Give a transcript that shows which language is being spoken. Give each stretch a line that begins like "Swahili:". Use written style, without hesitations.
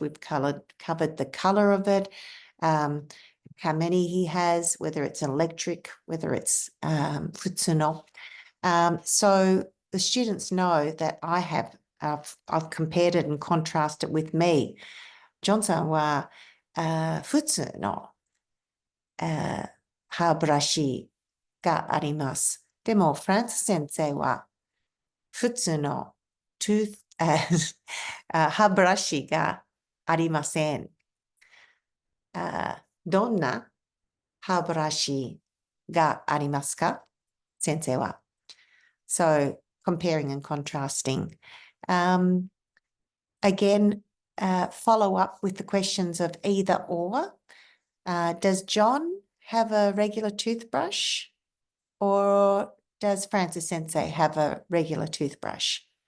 English: We've covered the color of it, how many he has, whether it's electric, whether it's futsuno. So the students know that I've compared it and contrasted with me.
Japanese: John-sanは普通の歯ブラシがあります。でも、フランス先生は普通の歯ブラシがありません。どんな歯ブラシがありますか？先生は。
English: So, comparing and contrasting. Again, follow up with the questions of either or. Does John have a regular toothbrush, or does Francis Sensei have a regular toothbrush?